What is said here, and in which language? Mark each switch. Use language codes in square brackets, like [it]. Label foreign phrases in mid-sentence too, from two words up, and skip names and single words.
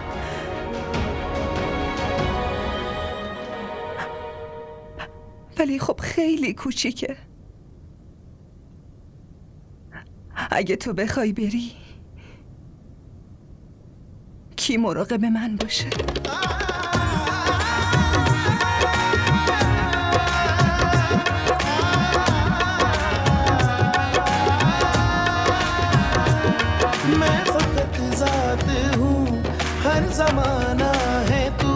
[fa] ولی خب خیلی کوچیکه. اگه تو بخوای بری کی مراقب من باشه؟ [ur] میں فقط ذات ہوں، ہر زمانہ ہے تو,